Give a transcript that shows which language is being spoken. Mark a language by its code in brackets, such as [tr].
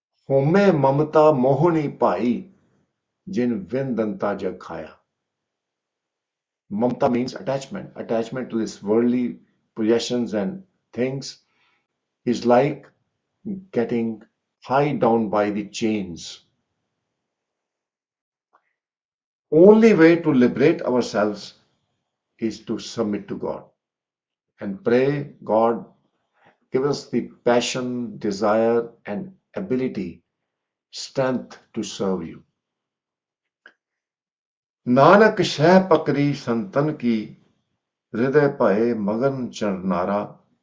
[pa] ਹੋਮੈ ਮਮਤਾ ਮੋਹਣੀ ਭਾਈ ਜਿਨ ਵਿਨ ਦੰਤਾ ਜਗ ਖਾਇਆ. [en] Mamta means attachment. Attachment to this worldly possessions and things is like getting tied down by the chains. Only way to liberate ourselves is to submit to God and pray, God, give us the passion, desire, and ability, strength to serve you. [pa] Nanak शह पकड़ी संतन की हृदय भये मगन चरनारा.